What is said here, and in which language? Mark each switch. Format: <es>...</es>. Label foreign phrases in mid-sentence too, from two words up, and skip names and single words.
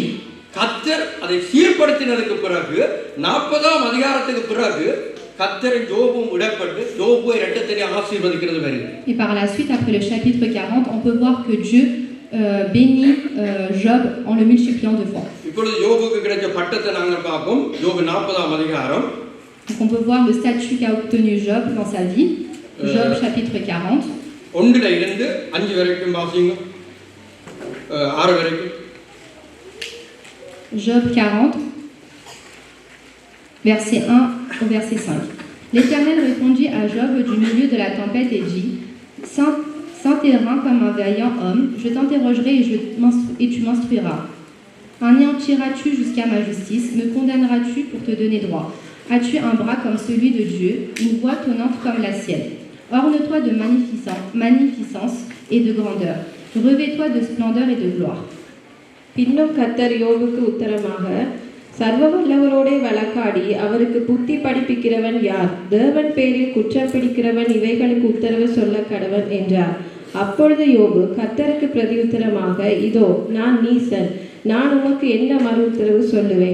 <ta>கர்த்தர் அதை சீர்படுத்தினதுக்கு பிறகு 40ஆம் அதிகாரத்துக்கு பிறகு கர்த்தர் யோபுவும் இடப்பட்டு யோபுவை இரட்டத்திலே ஆசீர்வதிக்கிறது வருது.</ta> <fr>Et par la suite, après le chapitre 40, on peut voir que Dieu bénit Job en le multipliant de fois.</fr> <ta>இப்பொழுது யோபுக்கு கிடைச்ச பட்டத்தை நாங்கள் பார்ப்போம். யோபு 40ஆம் அதிகாரம்.</ta> <fr>Donc on peut voir le statut qu'a obtenu Job dans sa vie. Job chapitre 40.</fr> <ta>1ல இருந்து 5 வரைக்கும் வாசிங்க. 6 வரைக்கும்.</ta> <fr>Job 40, verset 1 au verset 5. L'Éternel répondit à Job du milieu de la tempête et dit: Sans tes reins comme un vaillant homme, je t'interrogerai et tu m'instruiras. Anéantiras-tu jusqu'à ma justice? Me condamneras-tu pour te donner droit? As-tu un bras comme celui de Dieu, une voix tonnante comme la sienne? Orne-toi de magnificence et de grandeur. Revêt-toi de splendeur et de gloire.</fr> <ta>பின்னும் கர்த்தர் யோபுக்கு உத்தரமாக, சர்வவல்லவரோடே வழக்காடி அவருக்கு புத்தி படிப்பிக்கிறவன் யார்? தேவன் பேரில் குற்றம் பிடிக்கிறவன் இவைகளுக்கு உத்தரவு சொல்ல கடவன் என்றார். அப்பொழுது யோபு கர்த்தருக்கு பிரதியுத்தரமாக, இதோ நான் நீசன், நான் உமக்கு என்ன மறு உத்தரவு சொல்லுவேன்?</ta>